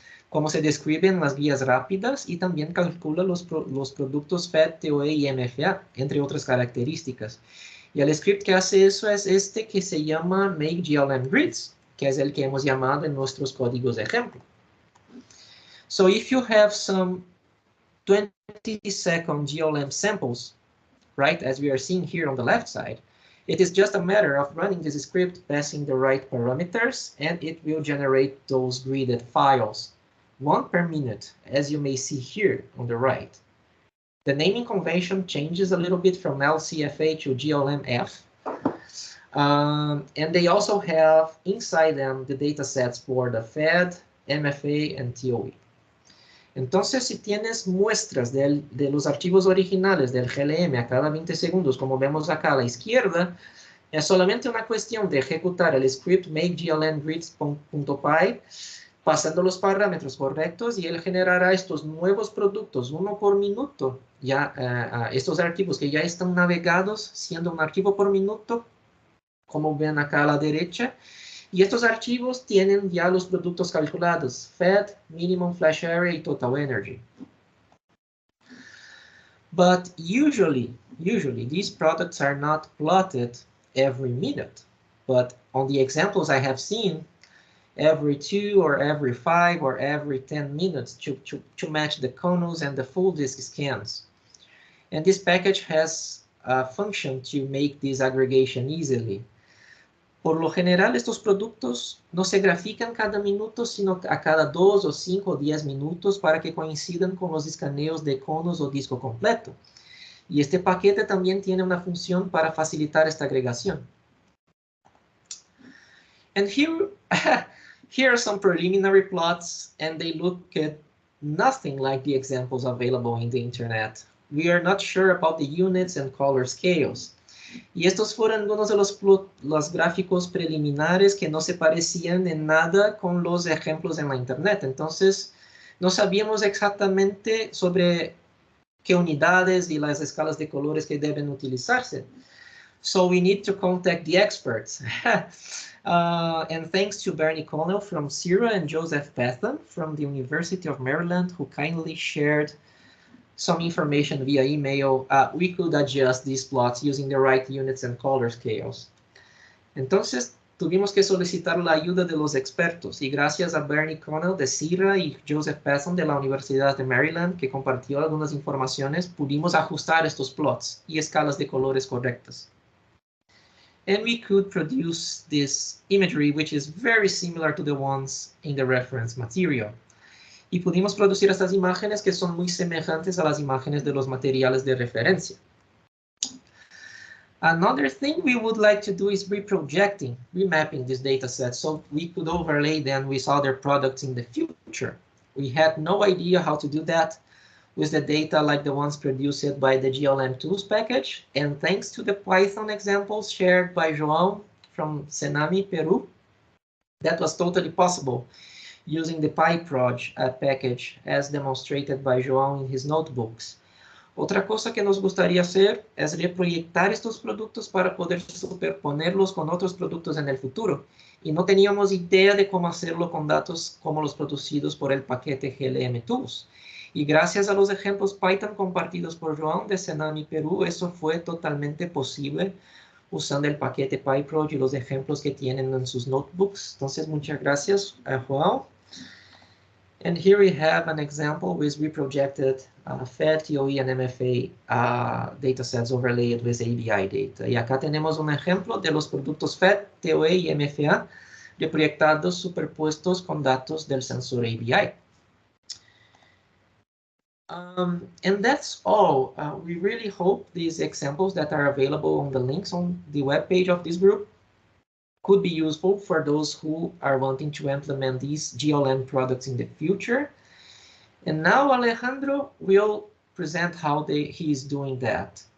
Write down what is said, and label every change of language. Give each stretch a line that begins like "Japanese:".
Spanish: Como se describe en las guías rápidas, y también calcula los productos FAT, TOE y MFA, entre otras características. Y el script que hace eso es este que se llama make glm grids, que es el que hemos llamado en nuestros códigos de ejemplo.
English: So if you have some 20-second GLM samples, right, as we are seeing here on the left side, it is just a matter of running this script, passing the right parameters, and it will generate those gridded files, 1 per minute, as you may see here on the right. The naming convention changes a little bit from LCFA to GLMF. And they also have inside them the datasets for the FED, MFA, and TOE.
Spanish: Entonces, si tienes muestras de los archivos originales del GLM a cada 20 segundos, como vemos acá a la izquierda, es solamente una cuestión de ejecutar el script makeglmgrids.py, pasando los parámetros correctos, y él generará estos nuevos productos, 1 por minuto, ya estos archivos que ya están navegados, siendo un archivo por minuto, como ven acá a la derecha. Y estos archivos tienen ya los productos calculados, FED, Minimum Flash Area y Total Energy.
English: But usually these products are not plotted every minute. But on the examples I have seen, every 2 or every 5 or every 10 minutes to match the CONUS and the full disk scans. And this package has a function to make this aggregation easily.
Spanish: Por lo general, estos productos no se grafican cada minuto, sino a cada 2 o 5 o 10 minutos para que coincidan con los escaneos de conos o disco completo. Y este paquete también tiene una función para facilitar esta agregación.
English: And here are some preliminary plots, and they look at nothing like the examples available in the internet. We are not sure about the units and color scales.
Spanish: Y estos fueron algunos de los gráficos preliminares que no se parecían en nada con los ejemplos en la internet. Entonces, no sabíamos exactamente sobre qué unidades y las escalas de colores que deben utilizarse.
English: So we need to contact the experts. And thanks to Bernie Connell from CIRA and Joseph Pathan from the University of Maryland, who kindly shared some information via email, we could adjust these plots using the right units and color scales.
Spanish: Entonces, tuvimos que solicitar la ayuda de los expertos, y gracias a Bernie Connell de CIRA y Joseph Pathan de la Universidad de Maryland, que compartió algunas informaciones, pudimos ajustar estos plots y escalas de colores correctas.
English: And we could produce this imagery, which is very similar to the ones in the reference material.
Spanish: Y pudimos producir estas imágenes que son muy semejantes a las imágenes de los materiales de referencia.
English: Another thing we would like to do is remapping these data sets so we could overlay them with other products in the future. We had no idea how to do that with the data like the ones produced by the GLM tools package, and thanks to the Python examples shared by João from Senami, Peru, that was totally possible using the Pytroll package as demonstrated by João in his notebooks.
Spanish: Otra cosa que nos gustaría hacer es reproyectar estos productos para poder superponerlos con otros productos en el futuro. Y no teníamos idea de cómo hacerlo con datos como los producidos por el paquete GLM Tools. Y gracias a los ejemplos Python compartidos por João de Senami, Perú, eso fue totalmente posible usando el paquete Pyproll y los ejemplos que tienen en sus notebooks. Entonces, muchas gracias a João.
English: And here we have an example with reprojected FED, TOE, and MFA datasets overlaid with ABI data.
Spanish: Y acá tenemos un ejemplo de los productos FED, TOE y MFA reproyectados superpuestos con datos del sensor ABI.
English: And that's all. We really hope these examples that are available on the links on the webpage of this group could be useful for those who are wanting to implement these GLM products in the future. And now Alejandro will present how he is doing that.